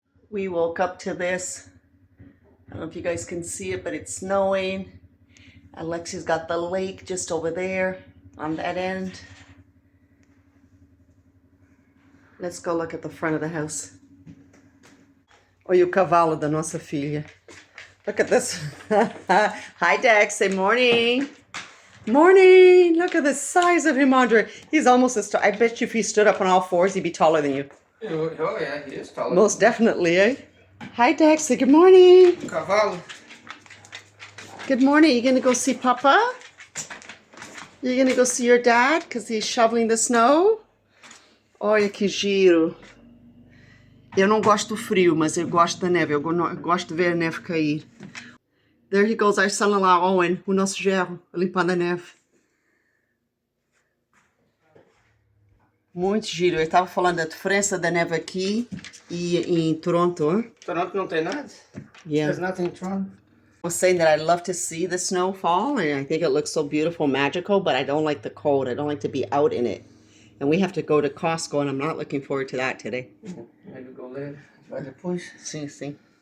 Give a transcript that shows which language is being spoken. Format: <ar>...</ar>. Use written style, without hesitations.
<en>We woke up to this. I don't know if you guys can see it, but it's snowing. Alexia's got the lake just over there on that end. Let's go look at the front of the house.</en> <pt>Olha o cavalo da nossa filha.</pt> <en>Look at this. Hi, Dex. Say morning. Morning. Look at the size of him, Andrei. He's almost as tall. I bet you if he stood up on all fours, he'd be taller than you. Oh, yeah, he is taller. Most definitely, eh? Hi, Dex. Say good morning.</en> <pt>Cavalo.</pt> <en>Good morning. You gonna go see Papa? You gonna go see your dad because he's shoveling the snow?</en> <pt>Olha que giro. Eu não gosto do frio, mas eu gosto da neve. Eu gosto de ver a neve cair.</pt> <en>There he goes, our son-in-law, Owen,</en> <pt>o nosso gerro, limpando a neve. Muito giro. Eu estava falando da diferença da neve aqui e em Toronto. Hein? Toronto não tem nada?</pt> <en>Yeah. There's nothing in Toronto. I was saying that I love to see the snowfall, and I think it looks so beautiful, magical, but I don't like the cold. I don't like to be out in it. And we have to go to Costco, and I'm not looking forward to that today. Maybe go later.</en> <pt>Vai depois. Sim, sim.</pt>